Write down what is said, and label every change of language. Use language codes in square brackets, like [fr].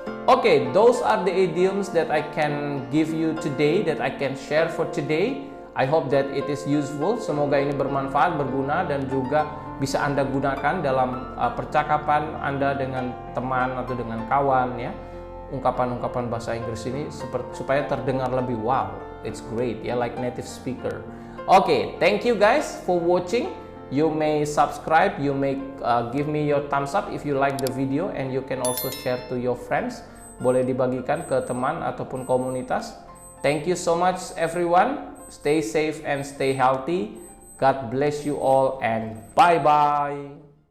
[en] Okay, those are the idioms that I can give you today, that I can share for today. I hope that it is useful. [id] Semoga ini bermanfaat, berguna, dan juga bisa Anda gunakan dalam percakapan Anda dengan teman atau dengan kawan ya. Ungkapan-ungkapan bahasa Inggris ini supaya terdengar lebih wow. [en] It's great ya, like native speaker. Okay, thank you guys for watching. You may subscribe, you may give me your thumbs up if you like the video, and you can also share to your friends. [id] Boleh dibagikan ke teman ataupun komunitas. [en] Thank you so much everyone. Stay safe and stay healthy. God bless you all and bye-bye.